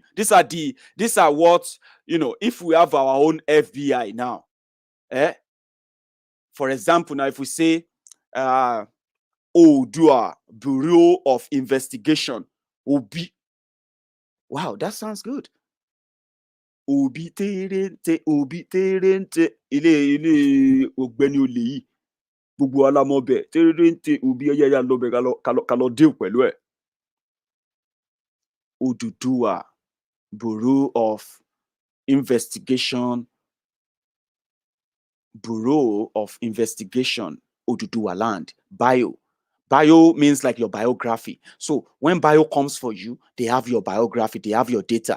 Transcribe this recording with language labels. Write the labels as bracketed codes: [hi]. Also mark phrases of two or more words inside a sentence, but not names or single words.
[en] These are what, if we have our own FBI now. For example, now if we say Odua Bureau of Investigation Obi. Wow, that sounds good. [yo] Obi terente, Obi terente. Ile Ogbeni Ole yi. Gbogbo wa la mọ̀ bẹ́ẹ̀. Terente Obi ya lọ bẹ̀ ká lọ deal pẹ̀lú ẹ̀. [en] Oduduwa, Bureau of Investigation, Oduduwa land, bio. Bio means like your biography. So when bio comes for you, they have your biography, they have your data.